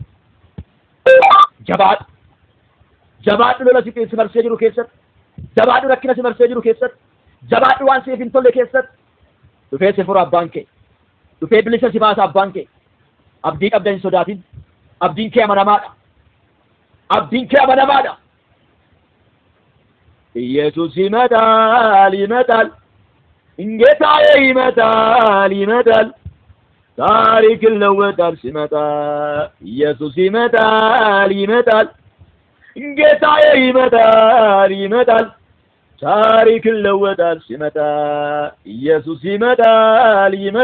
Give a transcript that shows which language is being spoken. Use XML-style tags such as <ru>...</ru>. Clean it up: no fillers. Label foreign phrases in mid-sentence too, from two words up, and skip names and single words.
<om>jabaadhu lola si marsee jiru keessatti jabaadhu rakkina si marsee jiru keessatti jabaadhu waan siif hin tolle keessatti dhufee si fura abbaan kee dhufee bilisa si baasa abbaan kee abdii qabda hin sodaatin abdiin kee amanamaadha abdiin kee amanamaadha</om> <am>Yesuus ይመጣል ጌታዬ ይመጣል ታሪክ ይለወጣል ሲመጣ ኢየሱስ ይመጣል ጌታዬ ይመጣል ታሪክ ይለወጣል ሲመጣ ኢየሱስ ይመጣል</am>